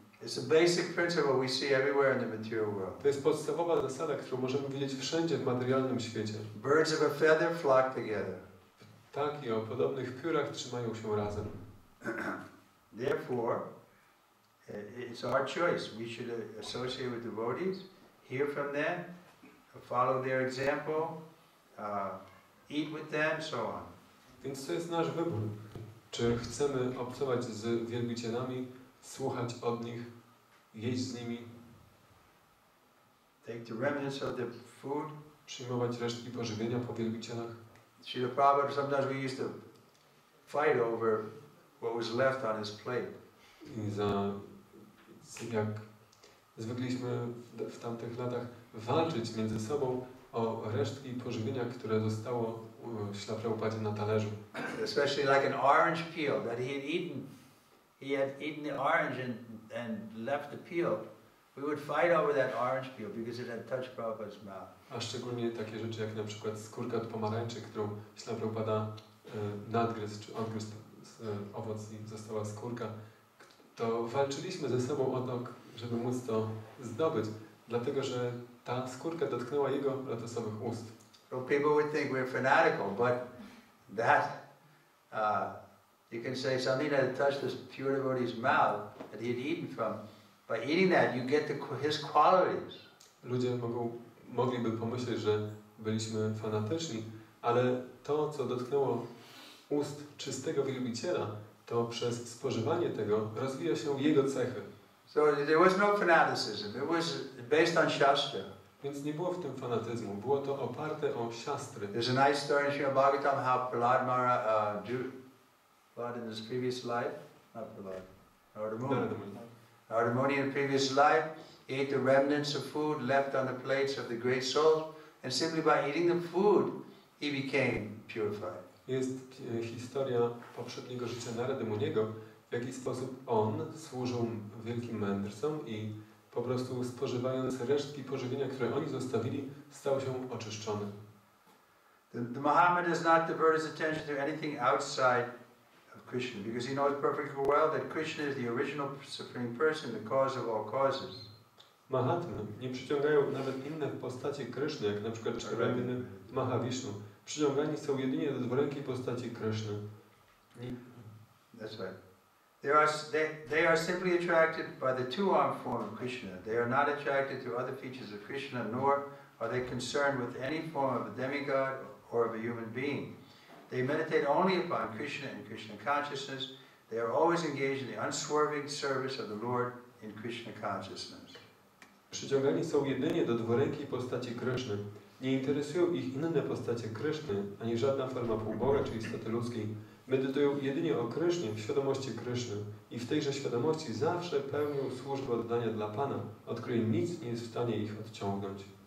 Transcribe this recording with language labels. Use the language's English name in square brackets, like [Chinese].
[English] It's a basic principle we see everywhere in the material world. [Polish] To jest podstawowa zasada, którą możemy widzieć wszędzie w materialnym świecie. [English] Birds of a feather flock together. [Polish] Ptaki o podobnych piórach trzymają się razem. [English] Therefore, it's our choice. We should associate with devotees, hear from them, follow their example, eat with them, so on. [Polish] Więc to jest nasz wybór. Czy chcemy obcować z wielbicielami, słuchać od nich, jeść z nimi, [English] take the remnants of the food, [Polish] przyjmować resztki pożywienia po wielbicielach. [English] Srila Prabhupada, sometimes we used to fight over what was left on his plate. [Polish] I jak zwykliśmy w tamtych latach walczyć między sobą o resztki pożywienia, które zostało Śrila Prabhupadzie na talerzu. [English] Especially like an orange peel that he had eaten. He had eaten the orange and left the peel. We would fight over that orange peel because it had touched Prabhupada's mouth. [Polish] A szczególnie takie rzeczy jak na przykład skórka od pomarańczy, którą Śrila Prabhupada nadgryzł czy odgryzł owoc i została skórka, to walczyliśmy ze sobą o to, żeby móc to zdobyć, dlatego że ta skórka dotknęła jego lotosowych ust. [English] So people would think we're fanatical, but that you can say something that had touched this pure devotee's mouth that he had eaten from. By eating that, you get his qualities. [Polish] Ludzie mogliby pomyśleć, że byliśmy fanatyczni, ale to, co dotknęło ust czystego wielbiciela, to przez spożywanie tego rozwija się jego cechy. [English] So there was no fanaticism. It was based on Shastra. [Polish] Więc nie było w tym fanatyzmu, było to oparte o siastry. [English] There's a nice story in Srimad Bhagavatam how Prahlad in his previous life, not Prahlad, Narada in the previous life, he ate the remnants of food left on the plates of the great souls, and simply by eating the food, he became purified. [Polish] Jest historia poprzedniego życia Narady Muniego, w jaki sposób on służył wielkim mędrcom i po prostu spożywając resztki pożywienia, które oni zostawili, stał się oczyszczony. [English] The Mahatma does not divert his attention to anything outside of Krishna, because he knows perfectly well that Krishna is the original supreme person, the cause of all causes. [Polish] Mahatmy nie przyciągają nawet inne postacie Kryszny, jak na przykład czarowny Mahavishnu. Przyciągani są jedynie do dworękiej postaci Kryszny. [English] That's right. They are simply attracted by the two-armed form of Krishna. They are not attracted to other features of Krishna, nor are they concerned with any form of a demigod or of a human being. They meditate only upon Krishna and Krishna consciousness. They are always engaged in the unswerving service of the Lord in Krishna consciousness. [Polish] Przyciągani są jedynie do dworękiej postaci Kryszny. Nie interesują ich inne postacie Kryszny, ani żadna forma półboga czy istoty ludzkiej. Medytują jedynie o Krysznie w świadomości Kryszny i w tejże świadomości zawsze pełnią służbę oddania dla Pana, od której nic nie jest w stanie ich odciągnąć.